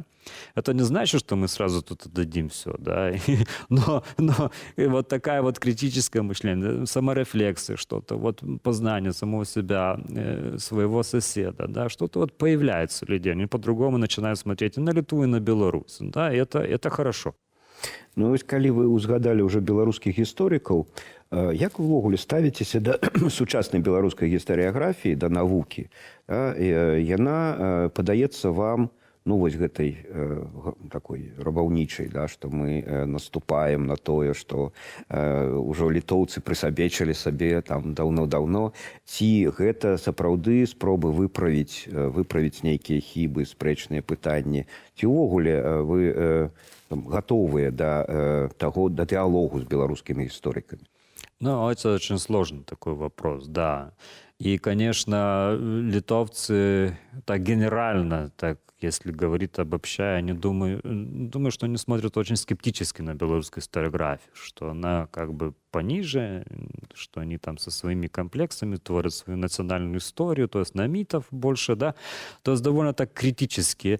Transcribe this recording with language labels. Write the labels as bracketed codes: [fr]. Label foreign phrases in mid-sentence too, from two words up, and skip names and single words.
[ru] Это не значит, что мы сразу тут отдадим все, да? Но и вот такая вот критическое мышление, саморефлексия, что-то, вот познание самого себя, своего соседа, да? Что-то вот появляется у людей, они по-другому начинают смотреть и на Литву, и на Беларусь, да? И это хорошо. [be] Ну, вось калі вы ўзгадалі ўжо беларускіх гісторыкаў, як вы ўвогуле ставіцеся да сучаснай беларускай гістарыяграфіі, да навукі? Яна падаецца вам, ну, вось гэтай такой рабаўнічай, да, што мы наступаем на тое, што ўжо літоўцы прысабечылі сабе там даўно-даўно, ці гэта сапраўды спробы выправіць нейкія хібы, спрэчныя пытанні, ці ўвогуле [ru] вы готовые до диалогу с белорусскими историками? Ну, это очень сложный такой вопрос, да. И, конечно, литовцы так генерально, так, если говорить обобщая, думаю, что они смотрят очень скептически на белорусскую историографию, что она как бы пониже, что они там со своими комплексами творят свою национальную историю, то есть на митов больше, да, то есть довольно так критически.